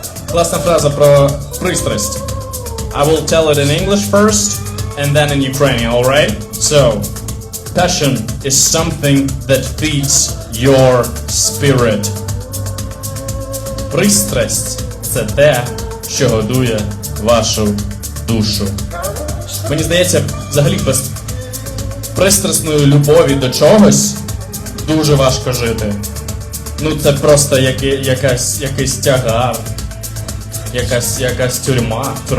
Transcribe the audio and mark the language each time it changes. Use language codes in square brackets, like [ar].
[uk] Класна фраза про пристрасть. [en] I will tell it in English first and then in Ukrainian, alright? So, passion is something that feeds your spirit. [uk] Пристрасть – це те, що годує вашу душу. Мені здається, взагалі без пристрасної любові до чогось дуже важко жити. Ну це просто якийсь тягар. Якась тюрма.